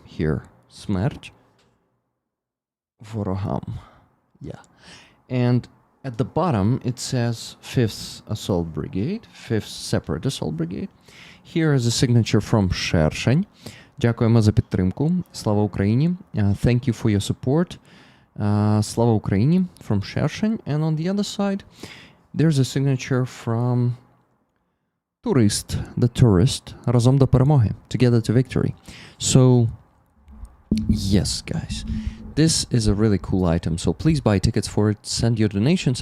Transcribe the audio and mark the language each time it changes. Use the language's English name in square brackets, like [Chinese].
[English] Here, smert voraham. Yeah. And at the bottom it says 5th Assault Brigade, 5th Separate Assault Brigade. Here is a signature from Шершень. [Ukrainian] Дякуємо за підтримку. Слава Україні. [English] Thank you for your support. [Ukrainian] Слава Україні from Шершень. [English] And on the other side, there's a signature from Tourist, the tourist. Разом до перемоги. Together to victory. So, yes, guys. This is a really cool item, so please buy tickets for it, send your donations.